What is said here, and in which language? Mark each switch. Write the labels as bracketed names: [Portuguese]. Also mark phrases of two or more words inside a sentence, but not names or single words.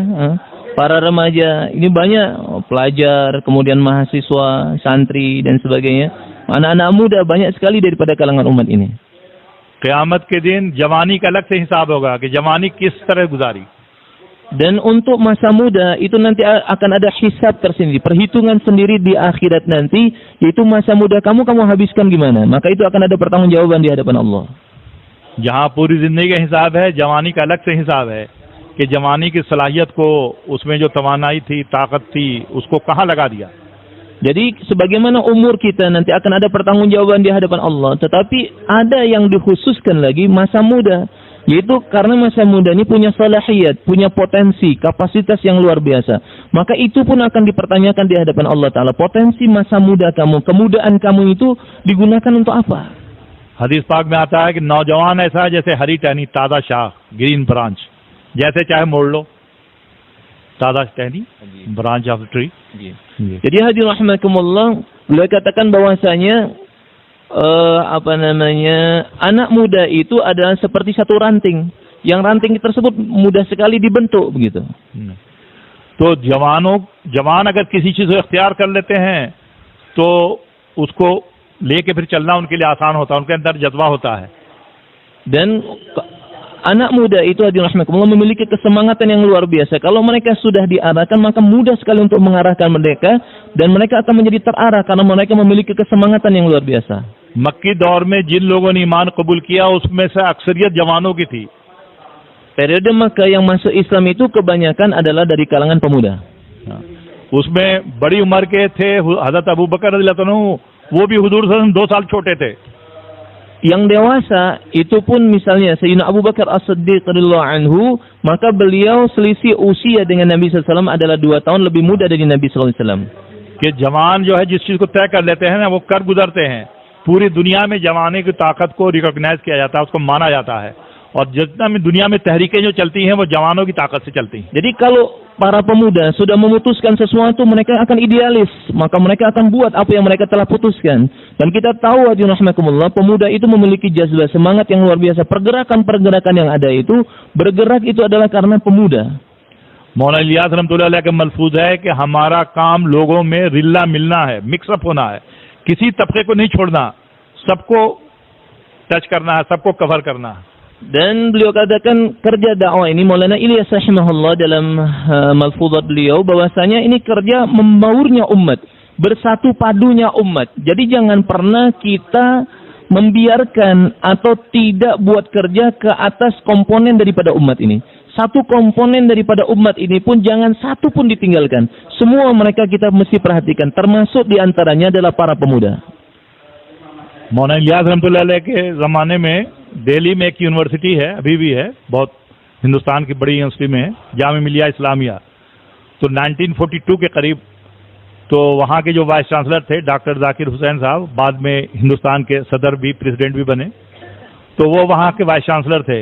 [Indonesian] Para remaja ini banyak pelajar, kemudian mahasiswa, santri dan sebagainya. Anak-anak muda banyak sekali daripada kalangan umat ini. [Hindi] क़यामत के दिन जवानी का अलग से हिसाब होगा कि जवानी किस तरह गुजारी। [Indonesian] Dan untuk masa muda itu nanti akan ada hisab tersendiri, perhitungan sendiri di akhirat nanti, yaitu masa muda kamu habiskan gimana. Maka itu akan ada pertanggungjawaban di hadapan Allah. [Hindi] जहाँ पूरी जिंदगी का हिसाब है, जवानी का अलग से हिसाब है कि जवानी की सलाहियत को, उसमें जो तवानाई थी, ताकत थी, उसको कहाँ लगा दिया. [Indonesian] Jadi sebagaimana umur kita nanti akan ada pertanggungjawaban di hadapan Allah, tetapi ada yang dikhususkan lagi masa muda, yaitu karena masa muda ini punya salahiyat, punya potensi, kapasitas yang luar biasa. Maka itu pun akan dipertanyakan di hadapan Allah Ta'ala. Potensi masa muda kamu, kemudaan kamu itu digunakan untuk apa? [Hindi] हदीस पाक में आता है कि नौजवान ऐसा है जैसे हरी टहनी, ताज़ा शाख, [English] green branch, [Hindi] जैसे चाहे मोड़ लो, ताज़ा टहनी, [English] branch of the tree. [Indonesian] Jadi [Arabic] حاضرين رحمكم الله, [Indonesian] beliau katakan bahwasanya anak muda itu adalah seperti satu ranting, yang ranting tersebut mudah sekali dibentuk begitu. [Hindi] तो जवान अगर किसी चीज को इख्तियार कर लेते हैं तो उसको लेके फिर चलना उनके लिए आसान होता है, उनके अंदर जज्बा होता है. [Indonesian] Dan anak muda itu [Arabic] حاضرين رحمكم الله [Indonesian] memiliki kesemangatan yang luar biasa. Kalau mereka sudah diarahkan, maka mudah sekali untuk mengarahkan mereka, dan mereka akan menjadi terarah karena mereka memiliki kesemangatan yang luar biasa. [Hindi] मक्की दौर में जिन लोगों ने ईमान कबूल किया उसमें से अक्सरियत जवानों की थी. [Indonesian] Periode Makkah yang masuk Islam itu kebanyakan adalah dari kalangan pemuda. [Hindi] उसमें बड़ी उम्र के थे हजरत अबू बकर [Arabic] رضي الله عنه, [Hindi] वो भी हुजूर [Arabic] صلى الله عليه وسلم [Hindi] 2 साल छोटे थे. [Indonesian] Yang dewasa itu pun misalnya Sayyidina Abu Bakar As-Siddiq [Arabic] رضي الله عنه, [Indonesian] maka beliau selisih usia dengan Nabi [Arabic] صلى الله عليه وسلم [Indonesian] adalah 2 tahun lebih muda dari Nabi [Arabic] صلى الله عليه وسلم. [Hindi] कि जवान जो है जिस चीज को तय कर लेते हैं ना, वो कर गुजरते हैं. पूरी दुनिया में जवानी की ताकत को रिकॉग्नाइज किया जाता है, उसको माना जाता है, और जितना में दुनिया में तहरीकें जो चलती हैं वो जवानों की ताकत से चलती हैं. [Indonesian] Jadi kalau para pemuda sudah memutuskan sesuatu, mereka akan idealis, maka mereka akan buat apa yang mereka telah putuskan. Dan kita tahu [Arabic] حاضرين رحمكم الله, [Indonesian] pemuda itu memiliki jazbah, semangat yang luar biasa. Pergerakan-pergerakan yang ada itu, bergerak itu adalah karena pemuda. [Hindi] मौलाना इलियास [Arabic] رحمة الله عليه [Hindi] का मलफूज है कि हमारा काम लोगों में रिल्ला मिलना है, मिक्सअप होना है, किसी तबके को नहीं छोड़ना, सबको टच करना है, सबको कवर करना है. [Indonesian] Dan beliau katakan kerja dakwah ini Maulana Ilyas rahimahullah dalam malfuzat beliau bahwasanya ini kerja membaurnya umat, bersatu padunya umat. Jadi jangan pernah kita membiarkan atau tidak buat kerja ke atas komponen daripada umat ini. Satu komponen daripada umat ini pun jangan satu pun ditinggalkan. Semua mereka kita mesti perhatikan, termasuk diantaranya adalah para pemuda. [Hindi] मौलाना इलियास [Arabic] رحمة الله عليه [Hindi] के ज़माने में दिल्ली में एक यूनिवर्सिटी है, अभी भी है, बहुत हिंदुस्तान की बड़ी यूनिवर्सिटी में है, जामिया मिलिया इस्लामिया. तो 1942 के करीब तो वहाँ के जो [English] vice chancellor [Hindi] थे डॉक्टर जाकिर हुसैन साहब, बाद में हिंदुस्तान के सदर भी, प्रेसिडेंट भी बने, तो वो वहाँ के [English] vice chancellor [Hindi] थे.